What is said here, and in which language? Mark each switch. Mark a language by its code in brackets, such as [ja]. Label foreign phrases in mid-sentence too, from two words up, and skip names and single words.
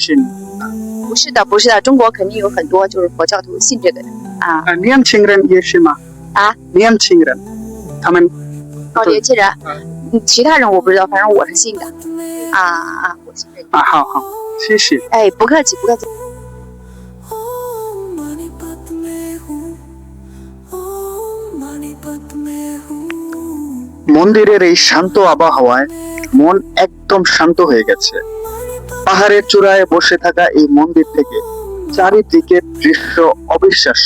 [zh] 不是的，不是的，中国肯定有很多就是佛教徒信这个的年轻人也是吗？年轻人，他们年轻人，其他人我不知道，反正我是信的我信这个。好好，谢谢。不客气，不客气。 [bn] মন্দিরের এই শান্ত আবহাওয়ায় মন একদম শান্ত হয়ে গেছে। পাহাড়ের চূড়ায় বসে থাকা এই মন্দির থেকে চারিদিকের দৃশ্য অবিশ্বাস্য।